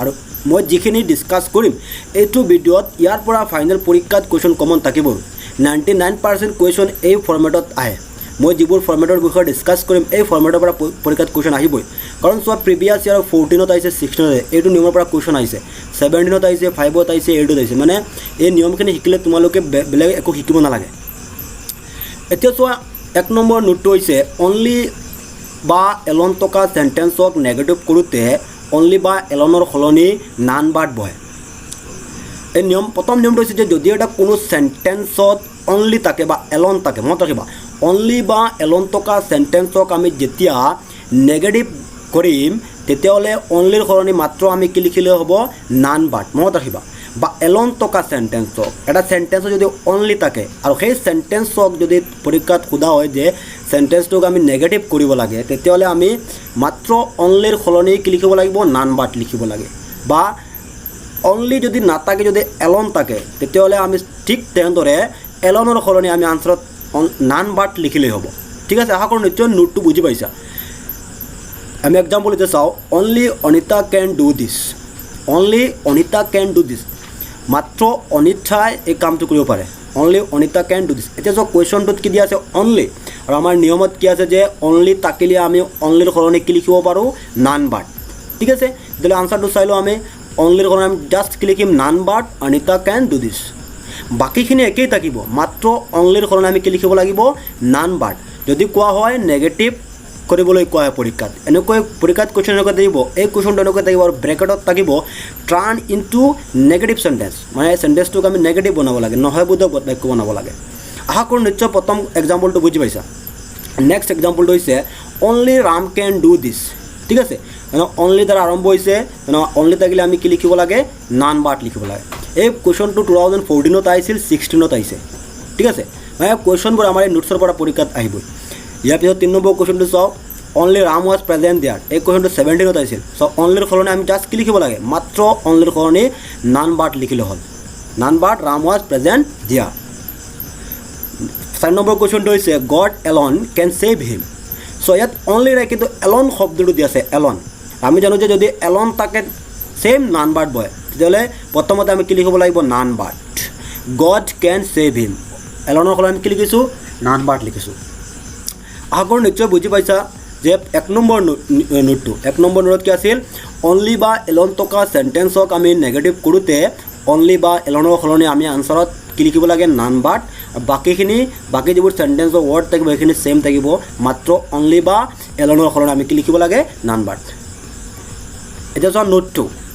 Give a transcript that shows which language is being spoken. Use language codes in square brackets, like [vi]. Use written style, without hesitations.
[as] আৰু মই যিখিনি ডিছকাছ কৰিম এইটো ভিডিঅ'ত ইয়াৰ পৰা ফাইনেল পৰীক্ষাত কুৱেশ্যন কমন থাকিব। 99% কুৱেশ্যন এই ফৰ্মেটত আহে। মই যিবোৰ ফৰ্মেটৰ বিষয়ে ডিছকাছ কৰিম এই ফৰ্মেটৰ পৰা পৰীক্ষাত কুৱেশ্যন আহিবই। কাৰণ চোৱা প্ৰিভিয়াছ ইয়াৰ 14ত আহিছে, 16ত আহিছে, এইটো নিয়মৰ পৰা কুৱেশ্যন আহিছে, 17ত আহিছে, 5ত আহিছে, 8ত আহিছে। মানে এই নিয়মখিনি শিকিলে তোমালোকে বেলেগ একো শিকিব নালাগে। এতিয়া চোৱা 1 নম্বৰ নোটটো হৈছে অনলি বা এলন থকা চেণ্টেন্সক নেগেটিভ কৰোঁতে অনলি বা এলনৰ সলনি নান বাট বহে। এই নিয়ম প্ৰথম নিয়মটো হৈছে যে যদি এটা কোনো চেণ্টেন্সত অনলি থাকে বা এলন থাকে, মনত ৰাখিবা অনলি বা এলন থকা চেণ্টেন্সক আমি যেতিয়া নেগেটিভ কৰিম তেতিয়াহ'লে অনলিৰ সলনি মাত্ৰ আমি কি লিখিলে হ'ব নান বাট। মনত ৰাখিবা বা এলন থকা চেণ্টেন্সক, এটা চেণ্টেন্সত যদি অনলি থাকে আৰু সেই চেণ্টেন্সক যদি পৰীক্ষাত সোধা হয় যে চেণ্টেন্সটোক আমি নেগেটিভ কৰিব লাগে তেতিয়াহ'লে আমি মাত্ৰ অনলিৰ সলনি কি লিখিব লাগিব নান বাট লিখিব লাগে। বা অনলি যদি নাথাকে, যদি এলন থাকে তেতিয়াহ'লে আমি ঠিক তেনেদৰে এলনৰ সলনি আমি আনচাৰত নান বাট লিখিলেই হ'ব। ঠিক আছে, আশা কৰোঁ নিশ্চয় নোটটো বুজি পাইছা। আমি এক্সাম্পল এতিয়া চাওঁ। [en] Only Anita can do this. Only Anita can do this, [as] মাত্ৰ অনিতাই এই কামটো কৰিব পাৰে। [en] Only Anita can do this. [as] এতিয়া চোৱা কুৱেশ্যনটোত কি দিয়া আছে অনলি, আৰু আমাৰ নিয়মত কি আছে যে অনলি থাকিলে আমি অনলিৰ সলনি কি লিখিব পাৰোঁ নান বাট। ঠিক আছে, তেতিয়াহ'লে আনচাৰটো চাই লওঁ। আমি অনলিৰ সলনি আমি জাষ্ট কি লিখিম [en] None but Anita can do this. [as] বাকীখিনি একেই থাকিব, মাত্ৰ অনলিৰ সলনি আমি কি লিখিব লাগিব নান বাট। যদি কোৱা হয় নেগেটিভ কৰিবলৈ কোৱা হয় পৰীক্ষাত, এনেকৈ পৰীক্ষাত কুৱেশ্যন এনেকৈ থাকিব, এই কুৱেশ্যনটো এনেকৈ থাকিব আৰু ব্ৰেকেটত থাকিব টাৰ্ন ইনটু নেগেটিভ চেণ্টেন্স, মানে চেণ্টেন্সটোক আমি নেগেটিভ বনাব লাগে, নহয় বোধক বাক্য বনাব লাগে। আশা কৰোঁ নিশ্চয় প্ৰথম এক্সাম্পলটো বুজি পাইছা। নেক্সট এক্সাম্পলটো হৈছে [en] Only Ram can do this. [as] ঠিক আছে, অনলি দ্বাৰা আৰম্ভ হৈছে, অনলি থাকিলে আমি কি লিখিব লাগে নান বাট লিখিব লাগে। এই কুৱেশ্যনটো 2014ত আহিছিল, 16ত আহিছে। ঠিক আছে, মানে কুৱেশ্যনবোৰ আমাৰ এই নোটছৰ পৰা পৰীক্ষাত আহিবই। ইয়াৰ পিছত 3 নম্বৰ কুৱেশ্যনটো চাওঁ। [en] Only Ram was present there. [as] এই কুৱেশ্যনটো 17ত আহিছিল। চ' অনলিৰ সলনি আমি জাষ্ট কি লিখিব লাগে মাত্ৰ অনলিৰ সলনি নান বাট লিখিলে হ'ল, [en] None but Ram was present there. [as] 4 number কুৱেশ্যনটো হৈছে [en] God alone can save him. [as] চ' ইয়াত অনলি নাই কিন্তু এলন শব্দটো দি আছে এলন। আমি জানো যে যদি এলন থাকে ছেম নান বাট বয়, তেতিয়াহ'লে প্ৰথমতে আমি কি লিখিব লাগিব none but. [en] God can save him, [as] এলনৰ সলনি আমি কি লিখিছোঁ নান বাট লিখিছোঁ। আশা কৰোঁ নিশ্চয় বুজি পাইছা যে 1 নম্বৰ নোটটো 1 নম্বৰ নোটত কি আছিল অনলি বা এলন থকা চেণ্টেন্সক আমি নেগেটিভ কৰোঁতে অনলি বা এলনৰ সলনি আমি আনচাৰত কি লিখিব লাগে নান বাট। বাকী যিবোৰ চেণ্টেন্সৰ ৱৰ্ড থাকিব সেইখিনি ছেইম থাকিব, মাত্ৰ অনলি বা এলনৰ সলনি আমি কি লিখিব লাগে নান বাট। এতিয়া চোৱা নোট 2।